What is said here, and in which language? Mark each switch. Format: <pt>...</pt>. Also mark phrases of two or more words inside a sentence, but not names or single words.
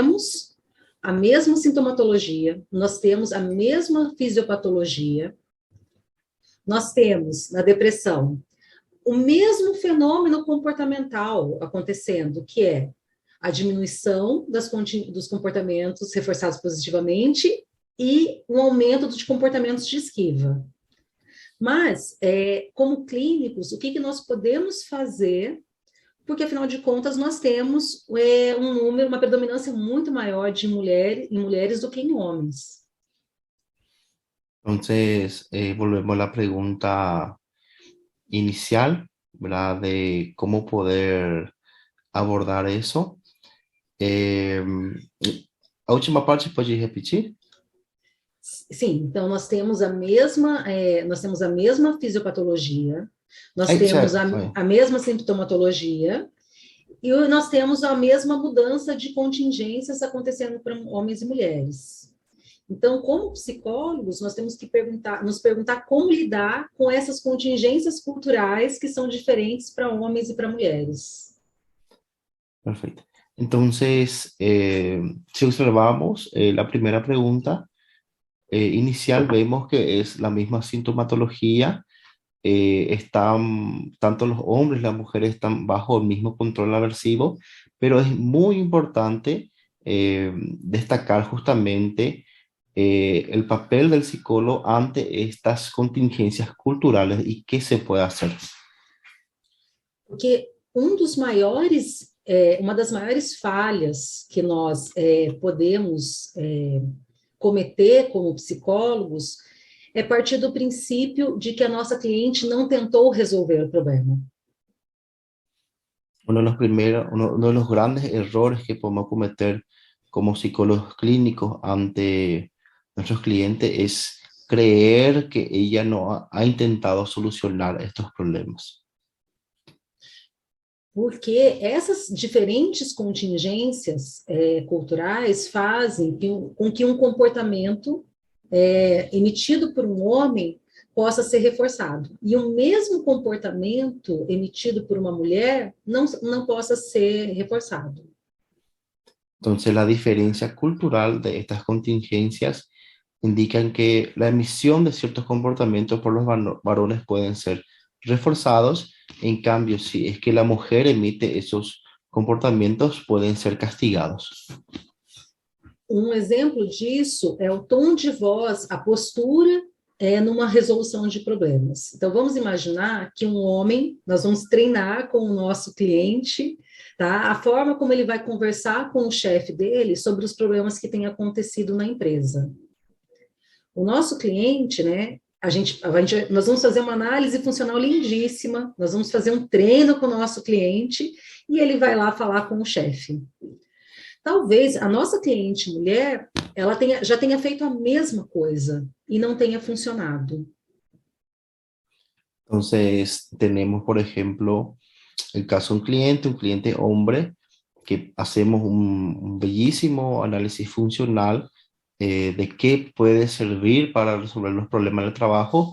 <pt>Então, nós temos a mesma sintomatologia, nós temos a mesma fisiopatologia, nós temos na depressão o mesmo fenômeno comportamental acontecendo, que é a diminuição dos comportamentos reforçados positivamente e um aumento dos comportamentos de esquiva. Mas, como clínicos, o que nós podemos fazer? Porque, afinal de contas, nós temos uma predominância muito maior de mulheres do que em homens.</pt> <es>Entonces, volvemos a la pregunta inicial, ¿verdad? De cómo poder abordar eso.</es> <pt>A última parte pode repetir? Sim, então nós temos a mesma fisiopatologia, nós temos a mesma sintomatologia e nós temos a mesma mudança de contingências acontecendo para homens e mulheres. Então, como psicólogos, nós temos que nos perguntar como lidar com essas contingências culturais que são diferentes para homens e para mulheres.</pt> <es>Perfecto. Entonces, si observamos la primera pregunta inicial, vemos que es la misma sintomatología. Tanto los hombres y las mujeres están bajo el mismo control aversivo, pero es muy importante destacar justamente el papel del psicólogo ante estas contingencias culturales y qué se puede hacer.</es> <pt>Porque uma das maiores falhas que nós podemos cometer como psicólogos é partir do princípio de que a nossa cliente não tentou resolver o problema.</pt> <es>Uno de los grandes errores que podemos cometer como psicólogos clínicos ante nuestros clientes es creer que ella no ha intentado solucionar estos problemas.</es> <pt>Porque essas diferentes contingências culturais fazem com que um comportamento emitido por um homem possa ser reforçado. E o mesmo comportamento emitido por uma mulher não possa ser reforçado.</pt> <es>Entonces, la diferencia cultural de estas contingencias indican que la emisión de ciertos comportamientos por los varones pueden ser reforzados. En cambio, si es que la mujer emite esos comportamientos, pueden ser castigados.</es> <pt>Um exemplo disso é o tom de voz, a postura numa resolução de problemas. Então, vamos imaginar que nós vamos treinar com o nosso cliente, tá? A forma como ele vai conversar com o chefe dele sobre os problemas que têm acontecido na empresa. O nosso cliente, né? Nós vamos fazer uma análise funcional lindíssima, nós vamos fazer um treino com o nosso cliente e ele vai lá falar com o chefe. Talvez a nossa cliente mulher, ela já tenha feito a mesma coisa e não tenha funcionado.</pt> <es>Entonces, tenemos, por ejemplo, el caso de un cliente hombre, que hacemos un bellísimo análisis funcional de qué puede servir para resolver los problemas del trabajo.</es>